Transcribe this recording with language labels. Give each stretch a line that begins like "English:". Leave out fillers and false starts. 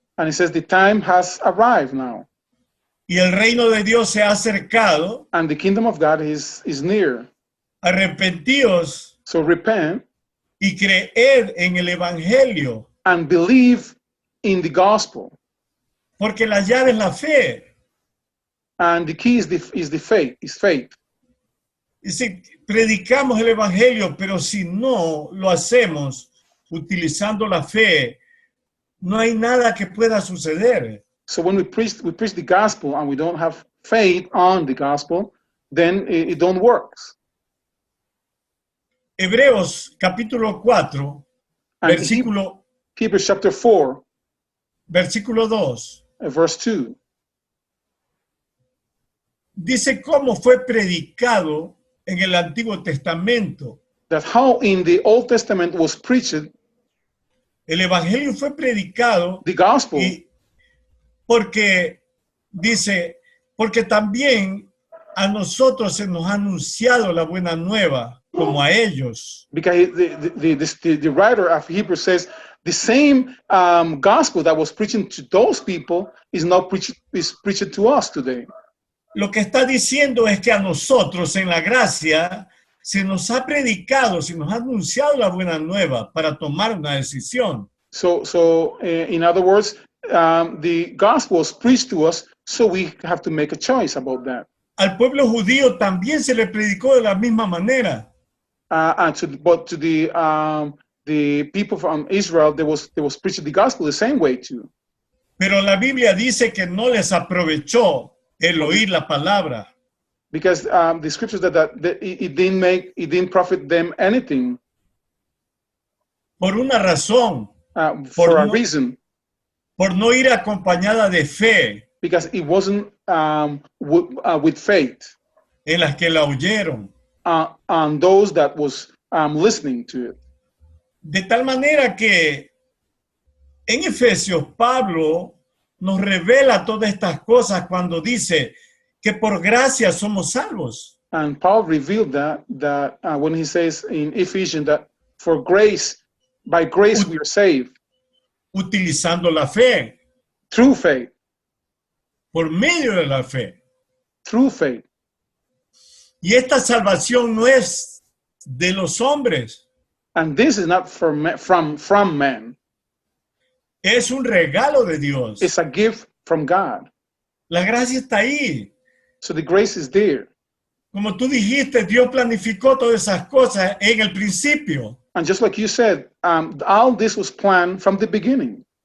English: and it says the time has arrived now,
Spanish: y el reino de Dios se ha acercado.
English: and the kingdom of God is near.
Spanish: Arrepentíos
English: So repent
Spanish: y creed en el Evangelio,
English: and believe in the gospel.
Spanish: porque la llave es la fe.
English: And the key is the faith.
Spanish: Dice, predicamos el Evangelio, pero si no lo hacemos utilizando la fe, no hay nada que pueda suceder.
English: So when we preach the gospel and we don't have faith on the gospel, then it don't work.
Spanish: Hebreos capítulo 4,
English: And
Spanish: versículo
English: Hebrews chapter 4,
Spanish: versículo 2,
English: verse 2,
Spanish: dice cómo fue predicado en el Antiguo Testamento.
English: that how in the Old Testament was preached
Spanish: El Evangelio fue predicado
English: the gospel,
Spanish: y porque dice, porque también a nosotros se nos ha anunciado la buena nueva como a ellos.
English: because the writer of Hebrews says the same gospel that was preaching to those people is now preached to us today.
Spanish: Lo que está diciendo es que a nosotros en la gracia se nos ha predicado, se nos ha anunciado la buena nueva para tomar una decisión.
English: So in other words, the gospel was preached to us, so we have to make a choice about that.
Spanish: Al pueblo judío también se le predicó de la misma manera.
English: But to the people from Israel, they was preaching the gospel the same way too.
Spanish: Pero la Biblia dice que no les aprovechó el oír la palabra.
English: Because the scriptures that it didn't profit them anything
Spanish: Por una razón,
English: for a reason,
Spanish: por no ir acompañada de fe
English: because it wasn't with faith
Spanish: en las que la oyeron.
English: on those that was listening to it.
Spanish: De tal manera que en Efesios Pablo nos revela todas estas cosas cuando dice que por gracia somos salvos.
English: And Paul revealed that when he says in Ephesians that for grace, by grace we are saved
Spanish: Utilizando la fe,
English: through faith,
Spanish: por medio de la fe.
English: through faith.
Spanish: Y esta salvación no es de los hombres,
English: And this is not from man.
Spanish: es un regalo de Dios.
English: It's a gift from God.
Spanish: La gracia está ahí.
English: So the grace is there.
Spanish: Como tú dijiste, Dios planificó todas esas cosas en el principio.
English: And just like you said, all this was planned from the beginning.